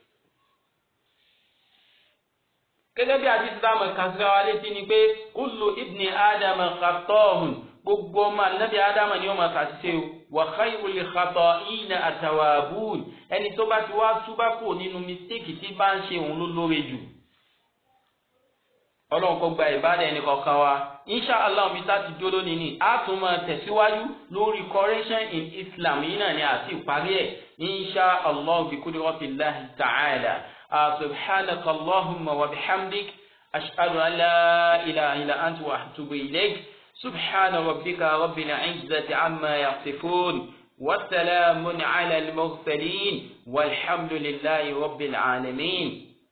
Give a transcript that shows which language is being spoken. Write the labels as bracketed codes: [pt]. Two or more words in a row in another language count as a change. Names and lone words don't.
[yo] gẹ́gẹ́ bí àti ìsìlámù kàṣíra wa létí ni pé [ar] كل ابن آدم خطاء [yo] gbogbo ọmọ ànábì ádámà ni ó máa ṣàṣìṣe o [ar] وخير الخطائين التوابون [yo] ẹni tó bá ti wá túbá kù nínú mistake tí bá ń ṣe òun ló lóore jù. ọlọ́run kó gba ìbádà ẹni kọ̀ọ̀kan wa [ar] إن شاء الله [yo] mi tá ti dúró lónìí ni a tún máa tẹ̀síwájú lórí [en] correction in Islam [yo] yìí náà ni àti ìparí ẹ̀ [ar] إن شاء الله بقدرة الله تعالى. سبحانك اللهم وبحمدك أشهد أن لا إله إلا أنت وأتوب إليك سبحان ربك رب العزة عما يصفون والسلام على المرسلين والحمد لله رب العالمين.